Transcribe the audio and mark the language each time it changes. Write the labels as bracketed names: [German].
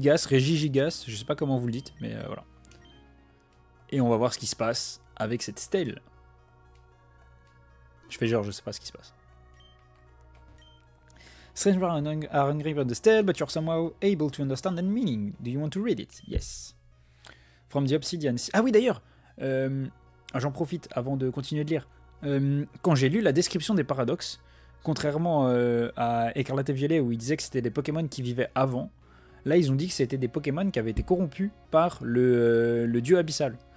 [French] Regigigas, je sais pas comment vous le dites, mais voilà. Et on va voir ce qui se passe avec cette stèle. Je fais genre, je sais pas ce qui se passe. [English] Strange are engraved on the stele, but you're somehow able to understand the meaning. Do you want to read it? Yes. From the Obsidian. [French] Ah oui, d'ailleurs, j'en profite avant de continuer de lire. Quand j'ai lu la description des paradoxes, contrairement à Écarlate et Violet où ils disaient que c'était des Pokémon qui vivaient avant, là ils ont dit que c'était des Pokémon qui avaient été corrompus par le dieu abyssal.